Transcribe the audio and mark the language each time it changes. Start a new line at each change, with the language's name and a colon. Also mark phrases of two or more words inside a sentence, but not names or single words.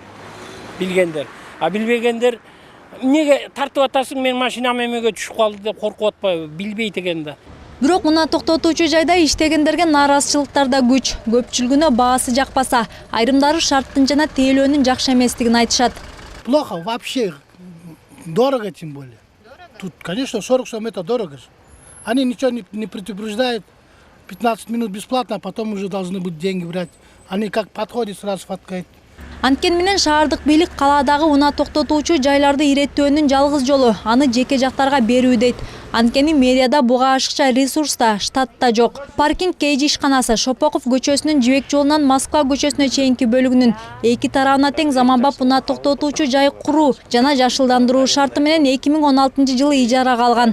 Kyrgyz: Билгендер. А билбегендер эмнеге тартып атасың, мен машинам эмеге түшүп калды деп коркуп атпайбы, билбейт экен да. Бирок унаа токтотуучу жайда иштегендерге нааразычылыктар да күч. Көпчүлүгүнө баасы жакпаса, айрымдары шарттын жана тейлөөнүн жакшы эместигин айтышат.
Russian: Плохо вообще. Дорого тем более. Тут, конечно, 40 сом это дорого. Они ничего не предупреждают. 15 минут бесплатно, а потом уже должны быть деньги брать. Они как подходят, сразу фоткают.
Kyrgyz: Анткени менен шаардык бийлик калаадагы унаа токтотуучу жайларды иреттөөнүн жалгыз жолу аны жеке жактарга берүү дейт. Анткени мэрияда буга ашыкча ресурс да, штат да жок. Паркинг KG ишканасы Шопоков көчөсүнүн Жибек жолунан Москва көчөсүнө чейинки бөлүгүнүн эки тарабына тең заманбап унаа токтотуучу жай куруу жана жашылдандыруу шарты менен 2016-жылы ижарага алган.